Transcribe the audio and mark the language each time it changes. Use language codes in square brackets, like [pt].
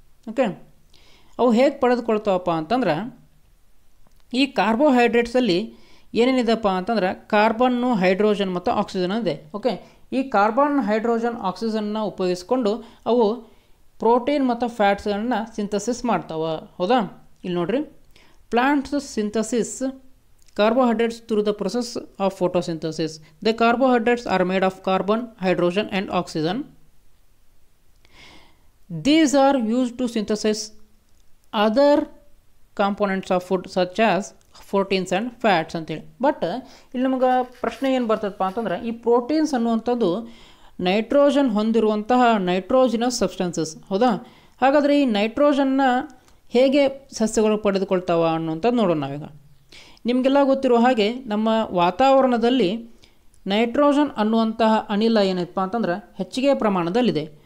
[kn] Okay, ಅವು ಹೇಗೆ ಪಡೆದುಕೊಳ್ತಾವಪ್ಪ ಅಂತಂದ್ರೆ ಈ ಕಾರ್ಬೋಹೈಡ್ರೇಟ್ಸಲ್ಲಿ ಏನೇನಿದೆಪ್ಪ ಅಂತಂದ್ರೆ ಕಾರ್ಬನ್ನು, ಹೈಡ್ರೋಜನ್ ಮತ್ತು ಆಕ್ಸಿಜನ್ ಇದೆ. ಓಕೆ, ಈ ಕಾರ್ಬನ್, ಹೈಡ್ರೋಜನ್, ಆಕ್ಸಿಜನ್ನ ಉಪಯೋಗಿಸ್ಕೊಂಡು ಅವು ಪ್ರೋಟೀನ್ ಮತ್ತು ಫ್ಯಾಟ್ಸ್ಗಳನ್ನ ಸಿಂಥಸಿಸ್ ಮಾಡ್ತಾವೆ, ಹೌದಾ. ಇಲ್ಲಿ ನೋಡ್ರಿ, [en] Plants synthesis carbohydrates through the process of photosynthesis. The carbohydrates are made of carbon, hydrogen and oxygen. These are used to synthesize other components of food such as proteins and fats ಅಂತೇಳಿ. [kn] But ಇಲ್ಲಿ ನಮಗೆ ಪ್ರಶ್ನೆ ಏನು ಬರ್ತದಪ್ಪ ಅಂತಂದ್ರೆ ಈ proteins ಅನ್ನುವಂಥದ್ದು nitrogen ಹೊಂದಿರುವಂತಹ nitrogenous substances, ಹೌದಾ. ಹಾಗಾದರೆ ಈ ನೈಟ್ರೋಜನ್ನ ಹೇಗೆ ಸಸ್ಯಗಳು ಪಡೆದುಕೊಳ್ತಾವ ಅನ್ನುವಂಥದ್ದು ನೋಡೋಣ ನಾವೀಗ. ನಿಮಗೆಲ್ಲ ಗೊತ್ತಿರುವ ಹಾಗೆ ನಮ್ಮ ವಾತಾವರಣದಲ್ಲಿ ನೈಟ್ರೋಜನ್ ಅನ್ನುವಂತಹ ಅನಿಲ ಏನಪ್ಪ ಅಂತಂದ್ರೆ ಹೆಚ್ಚಿಗೆ ಪ್ರಮಾಣದಲ್ಲಿದೆ.